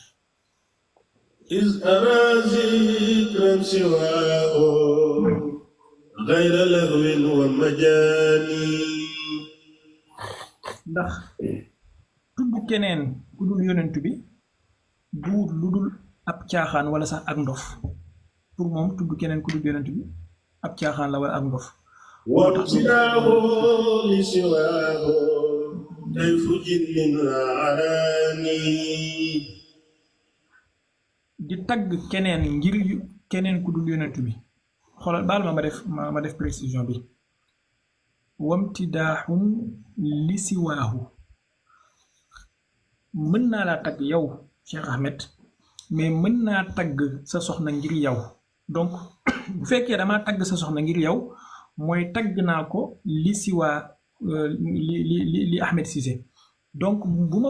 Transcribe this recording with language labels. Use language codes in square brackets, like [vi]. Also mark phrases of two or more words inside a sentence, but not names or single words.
[ar] إذ أرى ذكرا سواه غير لهو ومجاني [wo] ndax tudd keneen ku dul yonent bi duut lu dul ab caaxaan wala sax ak ndof pour moom tudd keneen ku dul yonent bi ab caaxaan la wala ak ndof [ar] وابتداه لسواه كيف جن عراني [wo] di tagg keneen ngir keneen ku dul yonent bi xoolal baal ma def précision bi [ar] وامتداحه لسواه [wo] mën naa laa tagg yow Cheikh Ahmed mais mën naa tagg sa soxna ngir yow donc bu fekkee damaa tagg sa soxna ngir yow mooy tagg naa ko li siwaa li Ahmed Cissé donc bu ma